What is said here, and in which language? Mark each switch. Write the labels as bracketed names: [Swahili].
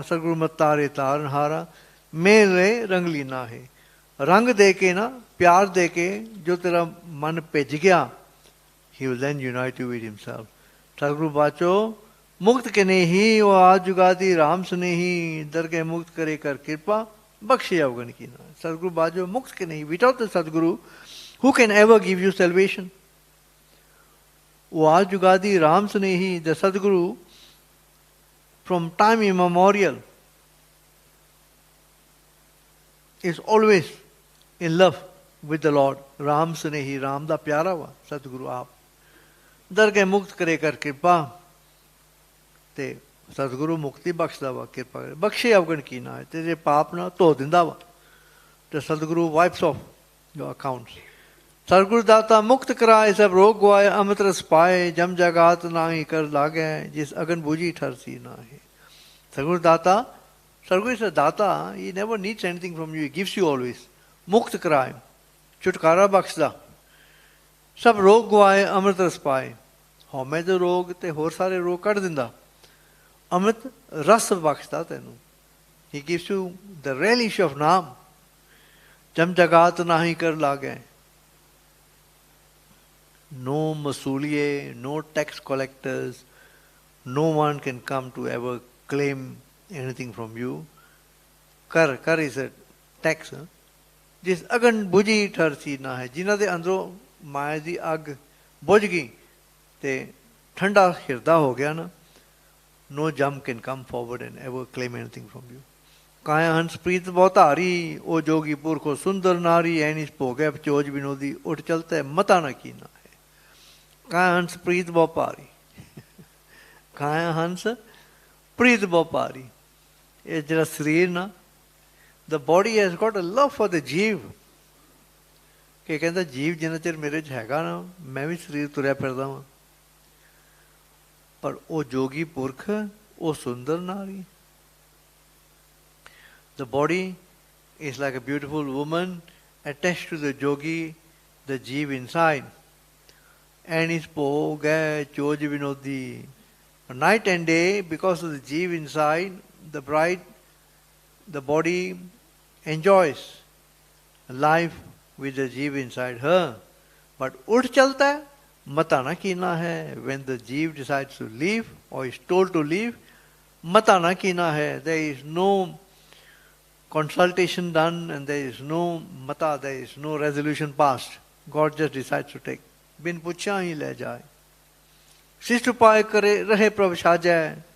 [Punjabi] ਸਤਿਗੁਰੂ ਮਤ ਤਾਰੇ ਤਾਰਨ ਹਾਰਾ, ਮੇਰੇ ਰੰਗਲੀਨਾ ਹੈ। ਰੰਗ ਦੇ ਕੇ ਨਾ, ਪਿਆਰ ਦੇ ਕੇ ਜੋ ਤੇਰਾ ਮਨ ਭਿੱਜ ਗਿਆ, [English] he will then unite you with himself। [Punjabi] ਸਤਿਗੁਰੂ ਬਾਚੋ ਮੁਕਤ ਕੇ ਨਹੀਂ ਉਹ ਆਦ ਜੁਗਾਦੀ ਰਾਮ ਸੁਨੇਹੀ, ਦਰਗਹਿ ਮੁਕਤ ਕਰੇ ਕਰ ਕਿਰਪਾ ਬਖਸ਼ੇ ਅਵਗਣ ਕੀਨਾ। ਸਤਿਗੁਰੂ ਬਾਚੋ ਮੁਕਤ ਕੇ ਨਹੀਂ, [English] without the Sadguru who can ever give you salvation? [Punjabi] ਉਹ ਆਦ ਜੁਗਾਦੀ Ram ਸੁਨੇਹੀ, [English] the Sadguru from time immemorial is always in love with the Lord। [Punjabi] Ram ਸੁਨੇਹੀ, Ram ਦਾ ਪਿਆਰਾ ਵਾ ਸਤਿਗੁਰੂ ਆਪ। ਦਰਗਹਿ ਮੁਕਤ ਕਰੇ ਕਰ ਕਿਰਪਾ, ਤੇ ਸਤਿਗੁਰੂ ਮੁਕਤੀ ਬਖਸ਼ਦਾ ਵਾ, ਕਿਰਪਾ ਕਰੇ ਬਖਸ਼ੇ ਅਵਗਣ ਕੀਨਾ। ਤੇਰੇ ਪਾਪ ਨਾ ਧੋ ਦਿੰਦਾ ਵਾ, ਤੇ ਸਤਿਗੁਰੂ [English] Wipes off your accounts. [Punjabi] ਸਤਿਗੁਰੂ ਦਾਤਾ ਮੁਕਤ ਕਰਾਏ, ਸਭ ਰੋਗ ਗਵਾਏ ਅੰਮ੍ਰਿਤ ਰਸ ਪਾਏ। ਜਮ ਜਗਾਤ ਨਾਹੀ ਕਰ ਲਾਗੈ, ਜਿਸ ਅਗਨ ਬੂਝੀ ਠਰਸੀ ਨਾਹੀ। [English] ਸਤਿਗੁਰੂ ਦਾਤਾ, Satguru is a daata, he never needs anything from you, he gives you always। [Punjabi] ਮੁਕਤ ਕਰਾਏ, ਛੁਟਕਾਰਾ ਬਖਸ਼ਦਾ। ਸਭ ਰੋਗ ਗਵਾਏ ਅੰਮ੍ਰਿਤ ਰਸ ਪਾਏ, ਹਉਮੈ ਦੇ ਰੋਗ ਤੇ ਹੋਰ ਸਾਰੇ ਰੋਗ ਕੱਢ ਦਿੰਦਾ। ਅੰਮ੍ਰਿਤ ਰਸ ਬਖਸ਼ਦਾ ਤੈਨੂੰ, [English] he gives you the relish of naam. [Punjabi] ਜਮ ਜਗਾਤ ਨਾਹੀ ਕਰ ਲਾਗੈ, [English] no masooliye, no tax collectors, no one can come to ever claim anything from you। Kar is a tax। [Punjabi] ਜਿਸ ਅਗਨ ਬੁਝੀ ਠਰਸੀ ਨਾ ਹੈ, ਜਿਨ੍ਹਾਂ ਦੇ ਅੰਦਰੋਂ ਮਾਇਆ ਦੀ ਅੱਗ ਬੁਝ ਗਈ ਤੇ ਠੰਡਾ ਹਿਰਦਾ ਹੋ ਗਿਆ ਨਾ, [English] no jam can come forward and ever claim anything from you। [Punjabi] ਕਾਇਆ ਹੰਸ ਪ੍ਰੀਤ ਬਹੁ ਧਾਰੀ, ਉਹ ਜੋਗੀ ਪੁਰਖੋ ਸੁੰਦਰ ਨਾਰੀ। ਐਨਿਸ ਭੋਗੈ ਚੋਜ ਵਿਨੋਦੀ, ਉੱਠ ਚਲਤੈ ਮਤਾ ਨਾ ਕੀਨਾ ਹੈ। ਕਾਇਆ ਹੰਸ ਪ੍ਰੀਤ ਬਹੁ ਭਾਰੀ, ਕਾਇਆ ਹੰਸ ਪ੍ਰੀਤ ਬਹੁ ਭਾਰੀ। ਇਹ ਜਿਹੜਾ ਸਰੀਰ ਨਾ, [English] the body has got a love for the [Punjabi] ਜੀਵ, ਕਿ ਕਹਿੰਦਾ ਜੀਵ ਜਿੰਨਾ ਚਿਰ ਮੇਰੇ 'ਚ ਹੈਗਾ ਨਾ, ਮੈਂ ਵੀ ਸਰੀਰ ਤੁਰਿਆ ਫਿਰਦਾ ਵਾਂ। ਪਰ ਉਹ ਜੋਗੀ ਪੁਰਖ, ਉਹ ਸੁੰਦਰ ਨਾਰੀ। [English] The body is like a beautiful woman attached to the yogi, the jeev inside. And his [Punjabi] ਭੋਗ ਹੈ ਚੋਜ ਵਿਨੋਦੀ। [English] Night and day, because of the jeev inside, the bride, the body enjoys life with the jeev inside her. [Punjabi] But ਉੱਠ ਚਲਤਾ ਹੈ, ਮਤਾ ਨਾ ਕੀਨਾ ਹੈ। [English] When the jeev decides to leave or is told to leave, [Punjabi] ਮਤਾ ਨਾ ਕੀਨਾ ਹੈ। [English] There is no consultation done and there is no mata, there is no resolution passed. God just decides to take। [Punjabi] ਬਿਨ ਪੁੱਛਿਆ ਹੀ ਲੈ ਜਾਏ। ਸਿਸ਼ਟ ਉਪਾਏ ਕਰੇ ਰਹੇ ਪ੍ਰਭ ਸਾਜੈ।